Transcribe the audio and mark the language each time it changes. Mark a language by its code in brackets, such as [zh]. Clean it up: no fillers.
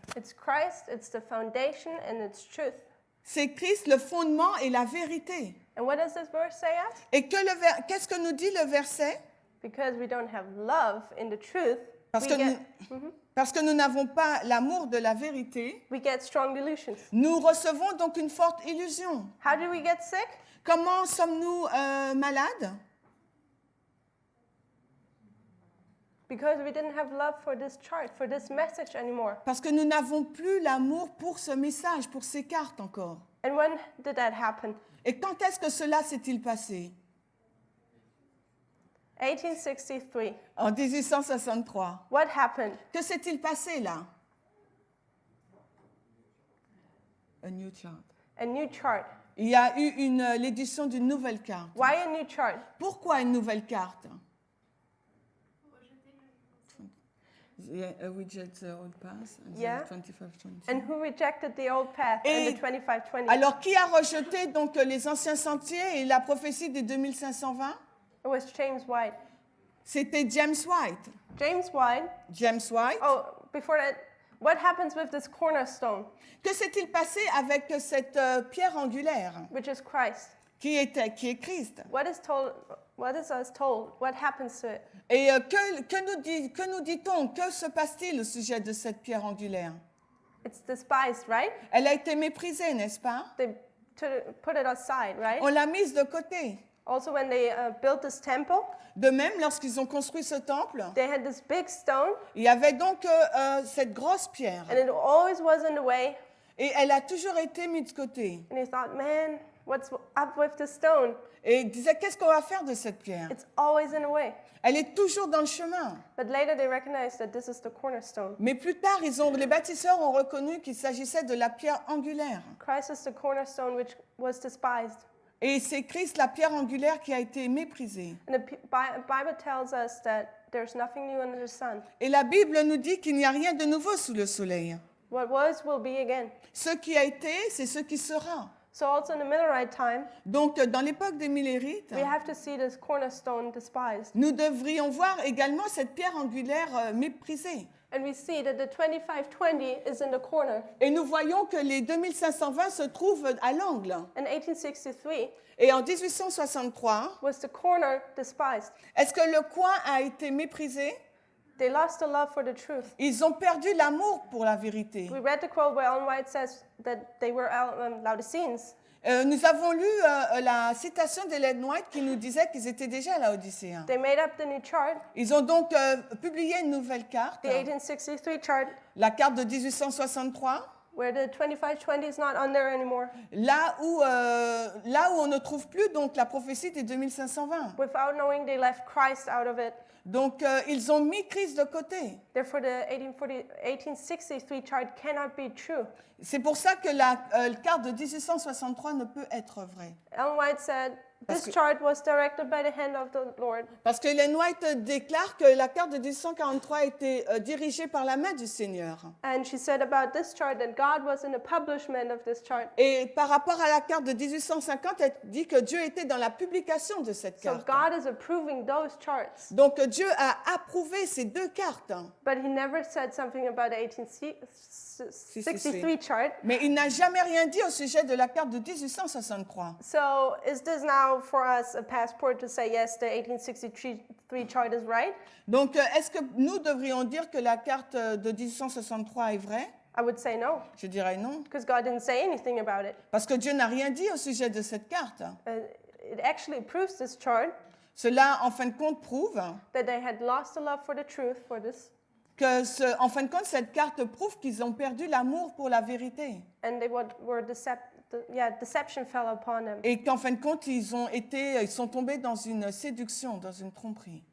[en] It's Christ, it's the foundation, and it's truth. [fr] C'est Christ, le fondement et la vérité. [en] And what does this verse say at? [fr] Et qu'est-ce que nous dit le verset? [en] Because we don't have love in the truth, [fr] Parce que nous n'avons pas l'amour de la vérité, [en] we get strong delusions. [fr] nous recevons donc une forte illusion. [en] How do we get sick? [fr] Comment sommes-nous malades? [en] Because we didn't have love for this chart, for this message anymore. [fr] Parce que nous n'avons plus l'amour pour ce message, pour ces cartes encore. [en] And when did that happen? [fr] Et quand est-ce que cela s'est-il passé? [en] 1863. [fr] En 1863. [en] What happened? [fr] Que s'est-il passé là? [en] A new chart. A new chart. [fr] Il y a eu l'édition d'une nouvelle carte. [en] Why a new chart? [fr] Pourquoi une nouvelle carte? [en] Reject the old path, Yeah. 25-20. And who rejected the old path and the 2520? [fr] Alors, qui a rejeté donc les anciens sentiers et la prophétie des 2520? [en] It was James White. [fr] C'était James White. [en] James White. James White. Oh, before that, what happens with this cornerstone, [fr] Que s'est-il passé avec cette pierre angulaire [en] which is Christ? [fr] qui est Christ? [en] What is us told? What happens to it? [fr] Et que nous dit-on? Que se passe-t-il au sujet de cette pierre angulaire? [en] It's despised, right? [fr] Elle a été méprisée, n'est-ce pas? [en] They put it aside, right? [fr] On l'a mise de côté. [en] Also, when they built this temple, [fr] De même, lorsqu'ils ont construit ce temple, [en] they had this big stone, [fr] il y avait donc cette grosse pierre. [en] and it always was in the way. [fr] Et elle a toujours été mise de côté. [en] And he thought, man, what's up with the stone? [fr] Et il disait, qu'est-ce qu'on va faire de cette pierre? [en] It's always in the way. [fr] Elle est toujours dans le chemin. [en] But later they recognized that this is the cornerstone. [fr] Mais plus tard, les bâtisseurs ont reconnu qu'il s'agissait de la pierre angulaire. [en] Christ is the cornerstone which was despised. [fr] Et c'est Christ, la pierre angulaire, qui a été méprisée. [en] And the Bible tells us that there's nothing new under the sun. [fr] Et la Bible nous dit qu'il n'y a rien de nouveau sous le soleil. [en] What was will be again. [fr] Ce qui a été, c'est ce qui sera. [en] So also in the Millerite time, [fr] Donc, dans l'époque des Millérites, [en] we have to see this cornerstone despised. [fr] nous devrions voir également cette pierre angulaire méprisée. [en] And we see that the 2520 is in the corner. [fr] Et nous voyons que les 2520 se trouvent à l'angle. [en] In 1863 [fr] Et en 1863, [en] was the corner despised. [fr] est-ce que le coin a été méprisé? [en] They lost the love for the truth. [fr] Ils ont perdu l'amour pour la vérité. [en] We read the quote where Ellen White says that they were Laodiceans. [fr] Nous avons lu la citation d'Ellen White qui nous disait qu'ils étaient déjà laodicéens. [en] They made up the new chart, [fr] Ils ont donc publié une nouvelle carte, [en] the 1863 chart, [fr] la carte de 1863, [en] where the 2520 is not on there anymore. [fr] là où on ne trouve plus donc la prophétie des 2520. [en] Without knowing, they left Christ out of it. [fr] Donc ils ont mis Christ de côté. [en] Therefore, the 1863 chart cannot be true. [fr] C'est pour ça que la carte de 1863 ne peut être vraie. [en] Ellen White said, [fr] Parce [en] this [fr] que- [en] chart was directed by the hand of the Lord. [fr] Parce que Ellen White déclare que la carte de 1843 a été dirigée par la main du Seigneur. [en] And she said about this chart that God was in the publishment of this chart. [fr] Et par rapport à la carte de 1850, elle dit que Dieu était dans la publication de cette [en] So [fr] carte. [en] God is approving those charts. [fr] Donc Dieu a approuvé ces deux cartes. [en] But he never said something about the 1863 chart. [fr] Mais il n'a jamais rien dit au sujet de la carte de 1863. [en] So is this now for us a passport to say, yes, the 1863 chart is right? [fr] Donc est-ce que nous devrions dire que la carte de 1863 est vraie? [en] I would say no, [fr] Je dirais non. [en] because God didn't say anything about it. [fr] Parce que Dieu n'a rien dit au sujet de cette carte. [en] It actually proves this chart [fr] Cela, en fin de compte, prouve [en] that they had lost the love for the truth for this, [fr] que, en fin de compte, cette carte prouve qu'ils ont perdu l'amour pour la vérité. [en] and they were deception fell upon them [fr] Et qu'en fin de compte, ils sont tombés dans une séduction, dans une tromperie.